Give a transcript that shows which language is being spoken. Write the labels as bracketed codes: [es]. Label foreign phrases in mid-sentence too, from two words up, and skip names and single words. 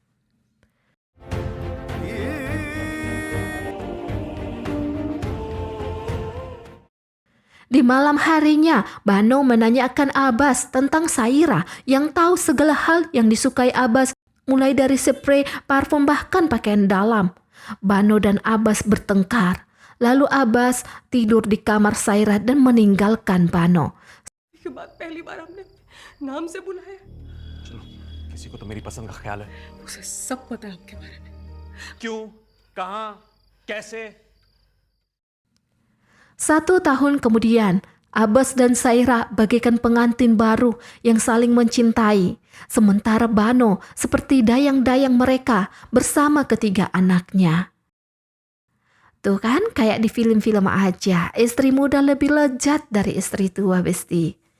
[id] Di malam harinya, Bano menanyakan Abbas tentang Saira yang tahu segala hal yang disukai Abbas, mulai dari spray, parfum, bahkan pakaian dalam. Bano dan Abbas bertengkar. Lalu Abbas tidur di kamar Saira dan meninggalkan Bano. [hi] के बाद पहली बार हमने नाम से बुलाया। चलो, किसी को तो मेरी पसंद का ख्याल है। उसे सब पता है आपके बारे में। क्यों, कहां, कैसे? [id] 1 tahun kemudian, Abbas dan Saira bagaikan pengantin baru yang saling mencintai. Sementara Bano seperti dayang-dayang mereka bersama ketiga anaknya. Tuh kan, kayak di film-film aja, istri muda lebih lezat dari istri tua, Besti.